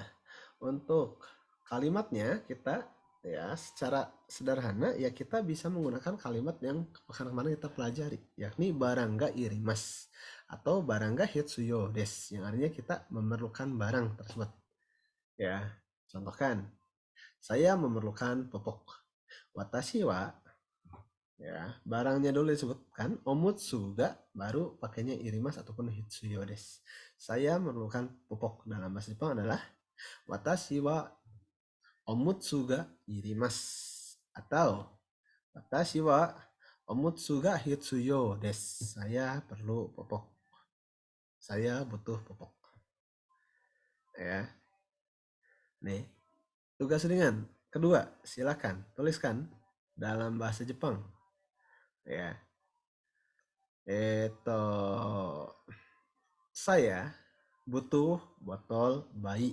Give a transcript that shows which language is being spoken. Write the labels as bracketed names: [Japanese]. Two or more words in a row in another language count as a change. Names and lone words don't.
[Indonesian] Untuk kalimatnya kita, ya, secara sederhana, ya, kita bisa menggunakan kalimat yang kemarin kita pelajari, yakni barangga irimas atau barangga [Japanese] 必要です, [Indonesian] yang artinya kita memerlukan barang tersebut, ya. Contohkan, saya memerlukan popok. [Japanese] 私は, [Indonesian] ya, barangnya dulu disebutkan omutsuga, baru pakainya irimas ataupun [Japanese] 必要です. [Indonesian] Saya memerlukan popok dalam bahasa Jepang adalah [Japanese] 私はおむつがいります [Indonesian] atau [Japanese] 私はおむつが必要です. [Indonesian] Saya perlu popok. Saya butuh popok. Ya. Nih, tugas ringan. Kedua, silakan tuliskan dalam bahasa Jepang. Ya. Saya butuh botol bayi.